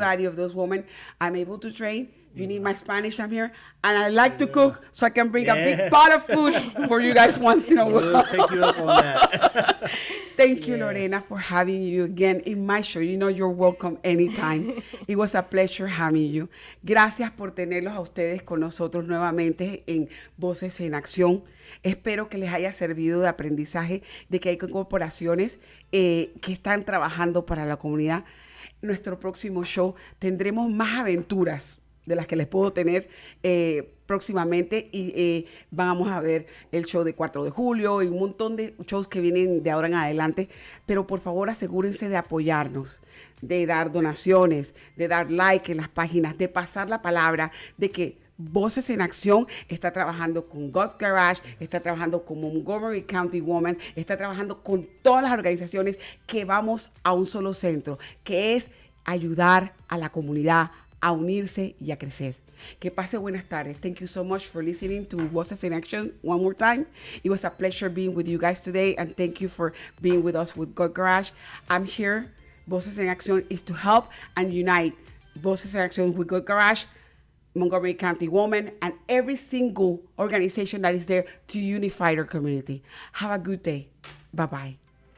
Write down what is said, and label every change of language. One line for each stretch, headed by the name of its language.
English: anybody of those women. I'm able to train. You need my Spanish, I'm here. And I like to cook, so I can bring a big pot of food for you guys once in a while. We'll take you up on that. Thank you, Lorena, for having you again in my show. You know you're welcome anytime. It was a pleasure having you.
Spanish: Gracias por tenerlos a ustedes con nosotros nuevamente en Voces en Acción. Espero que les haya servido de aprendizaje de que hay corporaciones que están trabajando para la comunidad. Nuestro próximo show tendremos más aventuras de las que les puedo tener próximamente y vamos a ver el show de 4 de julio y un montón de shows que vienen de ahora en adelante, pero por favor asegúrense de apoyarnos, de dar donaciones, de dar like en las páginas, de pasar la palabra de que Voces en Acción está trabajando con God's Garage, está trabajando con Montgomery County Women, está trabajando con todas las organizaciones que vamos a un solo centro, que es ayudar a la comunidad a unirse y a crecer. Que pase buenas tardes.
English: Thank you so much for listening to Voces in Action one more time. It was a pleasure being with you guys today, and thank you for being with us with God Garage. I'm here. Voces in Action is to help and unite Voces in Action with God Garage, Montgomery County Women, and every single organization that is there to unify our community. Have a good day. Bye-bye.